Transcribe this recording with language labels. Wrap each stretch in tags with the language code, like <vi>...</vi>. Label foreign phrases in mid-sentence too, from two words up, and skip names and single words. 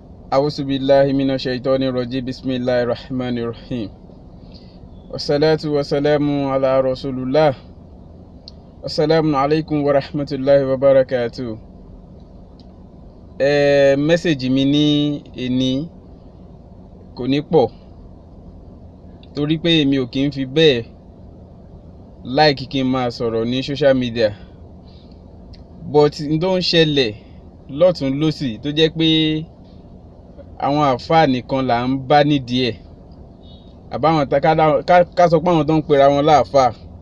<ar>أعوذ بالله من الشيطان الرجيم بسم الله الرحمن الرحيم والصلاة والسلام على رسول الله السلام عليكم ورحمة الله وبركاته.</ar> <yo>Mẹ́sẹ̀jì mi ní èní kò ní pọ̀ torí pé èmi ò kí ń fi bẹ́ẹ̀ like kí n máa sọ̀rọ̀ ní</yo> <en>social media,</en> <yo>but n tó ń ṣẹlẹ̀ lọ́tún lósì tó jẹ́ pé àwọn àfáà nìkan là ń bá nídìí ẹ̀, àbáwọn ká sọ pé àwọn tó ń pera wọn láàfáà.</yo>